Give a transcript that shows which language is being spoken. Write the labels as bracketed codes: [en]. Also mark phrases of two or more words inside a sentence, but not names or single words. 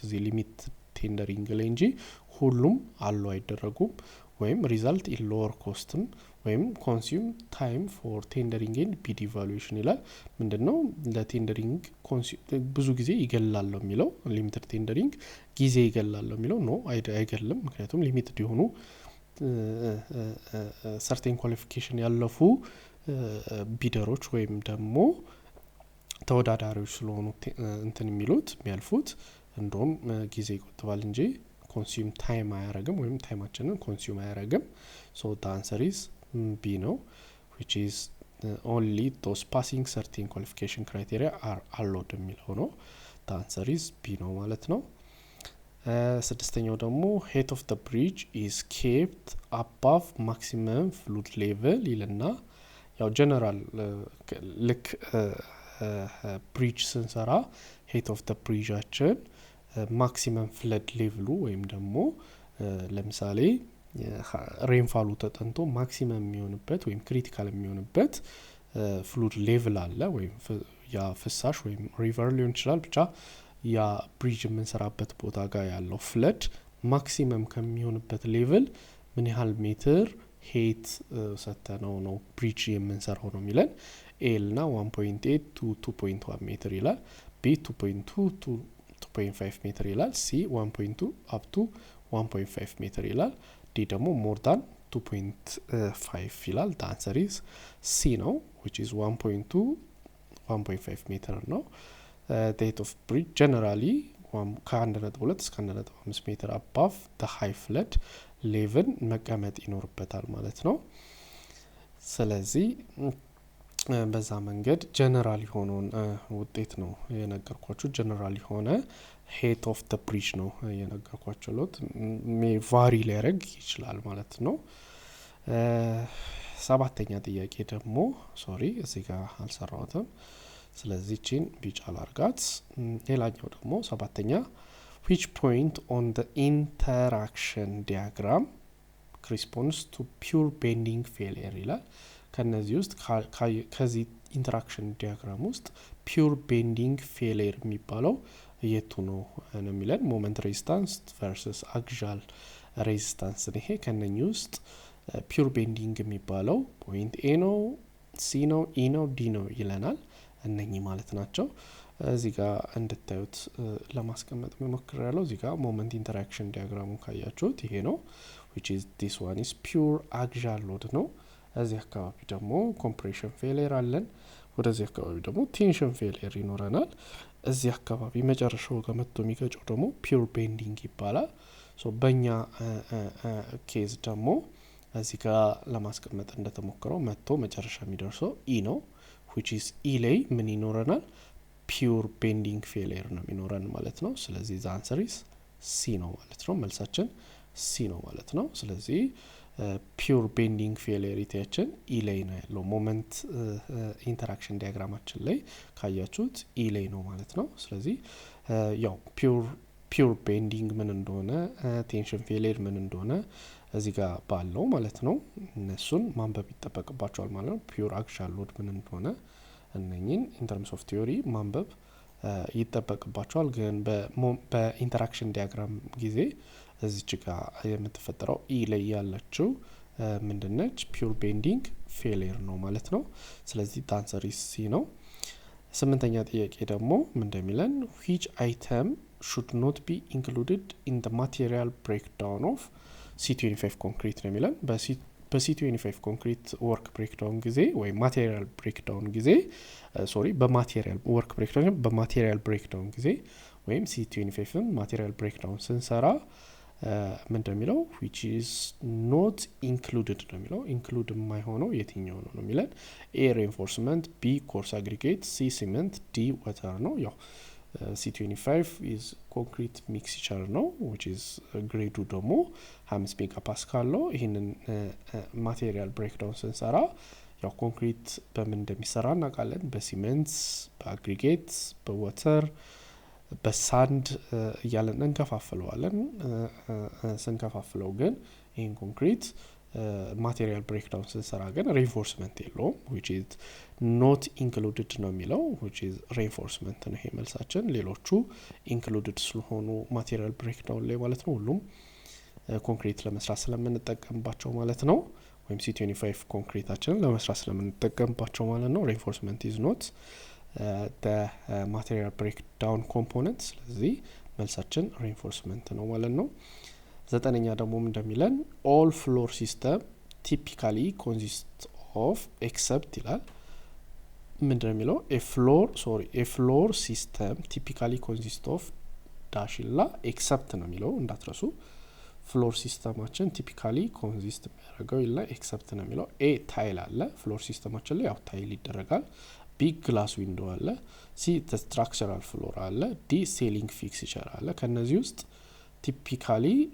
[am] እዚህ [en] limit tendering [am] ላይ እንጂ ሁሉም አሉ አይደረጉም ወይም [en] result in lower cost [am] ወይም [en] consume time for tendering and bid evaluation [am] ይላል ምንድነው ለቴንደሪንግ ብዙ ጊዜ ይገላል ነው የሚለው [en] limited tendering [am] ጊዜ ይገላል ነው የሚለው ኖ አይገልም ምክንያቱም ሊሚትድ የሆኑ [en] certain qualification [am] ያለፉ ቢደሮች ወይም ደግሞ ተወዳዳሪዎች ስለሆኑ እንትን የሚሉት የሚያልፉት እንደውም ጊዜ ይቆጥባል እንጂ [en] consume time [am] አያረግም ወይም ታይማችንን [en] consume አያረግም so the answer is B ነው which is only those passing certain qualification criteria are allowed [am] የሚለው ነው [en] the answer is B [am] ነው ማለት ነው ስድስተኛው ደግሞ [en] height of the bridge is kept above maximum fluid level [am] ይልና ያው ጀነራል ልክ ብሪጅ ስንሰራ [en] height of the bridge አችን maximum flood level [am] ወይም ደግሞ ለምሳሌ ሬንፋሉ ተጠንቶ ማክሲመም የሚሆንበት ወይም ክሪቲካል የሚሆንበት [en] flood level [am] አለ ወይም ያ ፍሳሽ ወይም ሪቨር ሊሆን ይችላል ብቻ ያ ብሪጅ የምንሰራበት ቦታ ጋር ያለው ፍለድ ማክሲመም ከሚሆንበት ሌቭል ምን ያህል ሜትር ሄት ሰተነው ነው ብሪጅ የምንሰራው ነው የሚለን ኤል ና 1.8 to 2.1 ሜትር ይላል ቢ 2.2 to 2.5 ሜትር ይላል ሲ 1.2 up to 1.5 ሜትር ይላል ዲ ደግሞ [en] more than 2.5 ይላል the answer is C ነው which is [am] 1.2 1.5 ሜትር ነው [en] the height of bridge generally [am] ከ1.2 እስከ 1.5 ሜትር [en] above the high flood level [am] መቀመጥ ይኖርበታል ማለት ነው ስለዚህ በዛ መንገድ ጀነራል የሆነውን ውጤት ነው የነገርኳችሁ ጀነራል የሆነ [en] height of the bridge [am] ነው የነገርኳችሁ [en] lot may vary [am] ሊያደርግ ይችላል ማለት ነው ሰባተኛ ጥያቄ ደግሞ ሶሪ እዚህ ጋር አልሰራሁትም ስለዚህ ቺን ቢጫ ላርጋት ሌላኛው ደግሞ ሰባተኛ [en] which point on the interaction diagram corresponds to pure bending failure [am] ይላል ከነዚህ ውስጥ ከዚህ [en] interaction diagram [am] ውስጥ [en] pure bending failure [am] የሚባለው የቱ ነው ነው የሚለን [en] moment resistance versus axial resistance [am] ይሄ ከነኚህ ውስጥ [en] pure bending [am] የሚባለው [en] point A [am] ነው ሲ ነው ኢ ነው ዲ ነው ይለናል እነኚህ ማለት ናቸው እዚህ ጋር እንድታዩት ለማስቀመጥ መሞክራለሁ እዚህ ጋር [en] moment interaction diagram [am] ካያችሁት ይሄ ነው [en] which is this one is pure axial load [am] ነው እዚህ አካባቢ ደግሞ [en] compression failure [am] አለን ወደዚህ አካባቢ ደግሞ [en] tension failure [am] ይኖረናል እዚህ አካባቢ መጨረሻው ጋር መጥቶ የሚገጨው ደግሞ [en] pure bending [am] ይባላል ሶ በእኛ ኬዝ ደግሞ እዚህ ጋር ለማስቀመጥ እንደተሞከረው መጥቶ መጨረሻ የሚደርሰው ኢ ነው [en] which is [am] ኢ ላይ ምን ይኖረናል [en] pure bending failure [am] ነው የሚኖረን ማለት ነው ስለዚህ [en] the answer is C [am] ነው ማለት ነው መልሳችን C ነው ማለት ነው ስለዚህ [en] pure bending failure [am] ኢ ላይ ነው ያለው [en] moment interaction diagram [am] ላይ ካያችሁት ኢ ላይ ነው ማለት ነው ስለዚህ ያው [en] pure bending [am] ምን እንደሆነ [en] tension failure [am] ምን እንደሆነ እዚህ ጋር ባለው ማለት ነው እነሱን ማንበብ ይጠበቅባቸዋል ማለት ነው [en] pure axial load [am] ምን እንደሆነ እነኚህን [en] in terms of theory [am] ማንበብ ይጠበቅባቸዋል ግን [en] interaction diagram [am] ጊዜ እዚች ጋር የምትፈጠረው ኢ ላይ ያለችው ምንድነች [en] pure bending ፌሊየር [am] ነው ማለት ነው ስለዚህ [en] the answer is C [am] ነው ስምንተኛ ጥያቄ ደግሞ ምን እንደሚለን [en] which item should not be included in the material breakdown of C25 concrete [am] ነው የሚለን [en] በC25 concrete work breakdown [am] ጊዜ ወይ [en] material breakdown [am] ጊዜ በማቴሪያል [en] work breakdown በማቴሪያል breakdown [am] ጊዜ ወይም C25 [en] material breakdown [am] ስንሰራ ምን እንደሚለው [en] which is not included [am] ነው የሚለው include የማይሆነው የትኛው ነው የሚለን [en] A reinforcement B coarse aggregate C cement D water [am] ነው ያው [en] C25 is concrete mixture [am] ነው [en] which is grade [am] ደግሞ 5 ሜጋፓስካል ነው ይሄንን [en] material breakdown [am] ስንሰራ ያው ኮንክሪት በምን እንደሚሰራ እናውቃለን በሲሜንት በአግሪጌት በዋተር በሳንድ እያለን እንከፋፍለዋለን ስንከፋፍለው ግን ይሄን [en] concrete material breakdown [am] ስንሰራ ግን ሪኢንፎርስመንት የለውም [en] which is not included [am] ነው የሚለው [en] which is reinforcement [am] ነው ይሄ መልሳችን ሌሎቹ included ስለሆኑ [en] material breakdown [am] ላይ ማለት ነው ሁሉም ኮንክሪት ለመስራት ስለምንጠቀምባቸው ማለት ነው ወይም C25 ኮንክሪታችንን ለመስራት ስለምንጠቀምባቸው ማለት ነው [en] reinforcement is not the material breakdown component [am] ስለዚህ መልሳችን [en] reinforcement [am] ነው ማለት ነው ዘጠነኛ ደግሞ እንደሚለን [en] all floor system typically consist of except ይላል [am] ምንድነው የሚለው [en] a floor system typically consist of dash ላ except [am] ነው የሚለው እንዳትረሱ [en] floor systemአችን typically consist [am] የሚያደርገው ይላ [en] except [am] ነው የሚለው [en] a tile አለ floor systemአችን [am] ላይ ያው [en] tile ይደረጋል b glass window አለ c the structural floor አለ d ceiling fixture [am] አለ ከነዚህ ውስጥ [en] typically